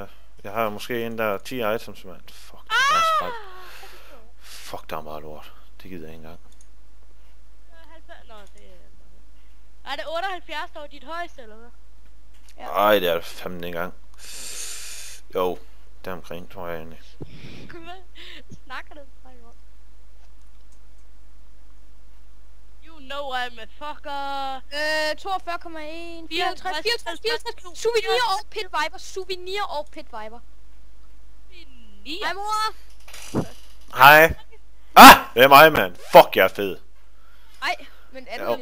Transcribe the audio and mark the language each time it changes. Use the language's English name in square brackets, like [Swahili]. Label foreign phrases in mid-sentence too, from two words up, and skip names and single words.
[Danish] Jeg har måske en der 10 items, mand. Fuck, fuck, der er meget lort. Det gider jeg ikke engang. Nå, det er... Er det 78, der var dit højeste, eller hvad? Ja. Ej, det er fandme ikke engang. Jo, der omkring, tror jeg egentlig. Hvad snakker den fra i år? [English] You know I'm a fucker. [Danish] 42,1. 54. Souvenir og Pit Viper. Hej, mor. Hej. Ah, det er mig, mand. Fuck, jeg er fed. Ej, men er Jo.